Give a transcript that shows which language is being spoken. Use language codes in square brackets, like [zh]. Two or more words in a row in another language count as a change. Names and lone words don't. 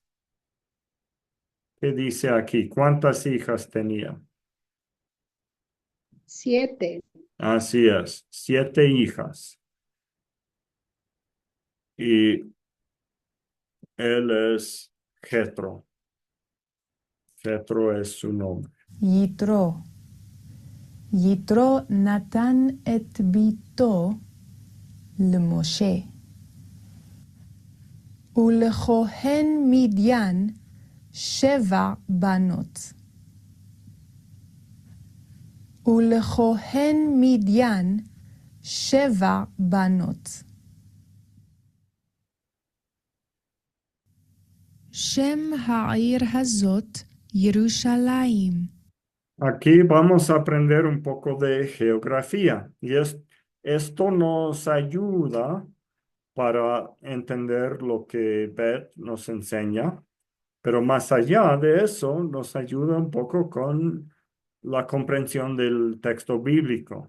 [es] ¿Qué dice aquí? ¿Cuántas hijas tenía? 7. Así es, 7 hijas. Y él es Jetro. Jethro es su nombre. [he] יתרו. יתרו נתן את ביתו למשה. ולכהן מדיין 7 בנות. ולכהן מדיין 7 בנות. שם העיר הזאת ירושלים. [es] Aquí vamos a aprender un poco de geografía y esto nos ayuda para entender lo que Beth nos enseña, pero más allá de eso nos ayuda un poco con la comprensión del texto bíblico.